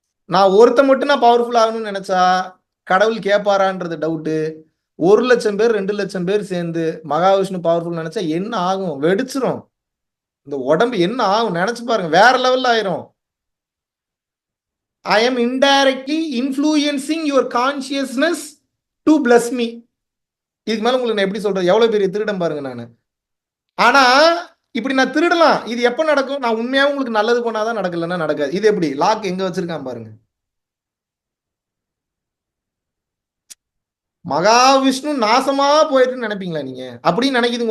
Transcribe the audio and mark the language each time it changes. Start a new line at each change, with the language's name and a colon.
Tamil: நான் ஒருத்த மட்டும் நான் பவர்ஃபுல் ஆகணும்னு நினைச்சா கடவுள் கேட்பாரான்றது டவுட்டு. 1,00,000 பேர் 2,00,000 பேர் சேர்ந்து மகாவிஷ்ணு பவர்ஃபுல் நினைச்சா என்ன ஆகும்? வெடிச்சிரும். இந்த உடம்பு என்ன ஆகும் நினைச்சு பாருங்க, வேற லெவல்ல ஆயிரும்.
English: I am indirectly influencing your consciousness to bless me.
Tamil: இதுக்கு மேல உங்களுக்கு நான் எப்படி சொல்றது? எவ்வளவு பெரிய திருடன் பாருங்க நானு. ஆனா இப்படி நான் திருடலாம். இது எப்ப நடக்கும்? நான் உண்மையாவே உங்களுக்கு நல்லது பண்ணாதான் நடக்கலன்னா நடக்காது. இது எப்படி? லாக் எங்க வச்சிருக்கான் பாருங்க. மகாவிஷ்ணு நாசமா போயிட்டுன்னு நினைப்பீங்களா நீங்க? அப்படின்னு நினைக்குதுங்க.